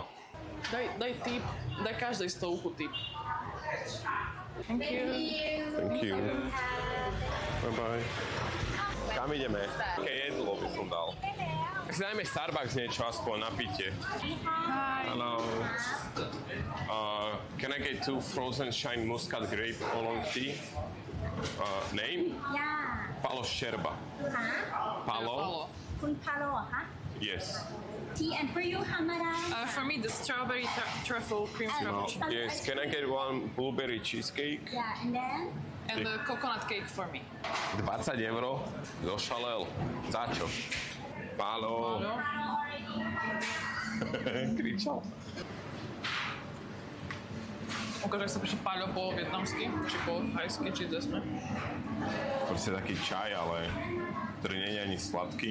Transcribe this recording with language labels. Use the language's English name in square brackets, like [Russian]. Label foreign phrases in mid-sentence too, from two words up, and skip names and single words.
[Slovak] Daj tip, daj každej stovku tip. [English] Thank you. Thank you. Bye bye. [Slovak] Kam ideme? Aké jedlo by som dal? Tak si dajme Starbucks niečo, aspoň na pitie. [English] Hello. Can I get 2 frozen shine muscat grape oolong tea? Name? Yeah. Palo Sherba. [Thai] ค่ะ [English] Palo? [Thai] คุณพาโลเหรอคะ [English] Yes. Tea and for you ธรรมดา For me, the strawberry truffle cream No. frappuccino. Yes. Can I get 1 blueberry cheesecake? yeah and then And the coconut cake for me. 20 €? [Slovak] Zošalel. Za čo? Palo. Áno. Kričal. Ukáž, ak sa píše Paľo po vietnamsky, či po thajsky, či kde sme. Proste taký čaj, ale ktorý nie je ani sladký.